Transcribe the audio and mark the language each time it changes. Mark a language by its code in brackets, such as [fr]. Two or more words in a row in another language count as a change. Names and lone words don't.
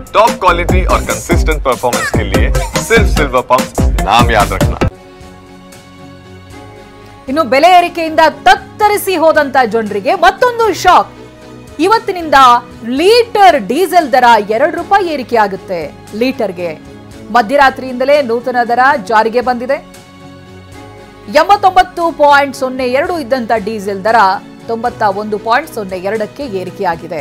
[en] top quality [hi] और [en] consistent performance [hi] के लिए सिर्फ सिल्वर पंप नाम याद रखना। [kn] ಇನ್ನು ಬೆಲೆ ಏರಿಕೆಯಿಂದ ತತ್ತರಿಸಿ ಹೋದಂತ ಜನರಿಗೆ ಮತ್ತೊಂದು ಶಾಕ್. ಇವತ್ತಿನಿಂದ ಲೀಟರ್ ಡೀಸೆಲ್ ದರ ₹2 ಏರಿಕೆ ಆಗುತ್ತೆ. ಲೀಟರ್ಗೆ ಮಧ್ಯರಾತ್ರಿಯಿಂದಲೇ ನೂತನ ದರ ಜಾರಿಗೆ ಬಂದಿದೆ. 89.02 ಇದ್ದಂತ ಡೀಸೆಲ್ ದರ 91.02ಕ್ಕೆ ಏರಿಕೆಯಾಗಿದೆ.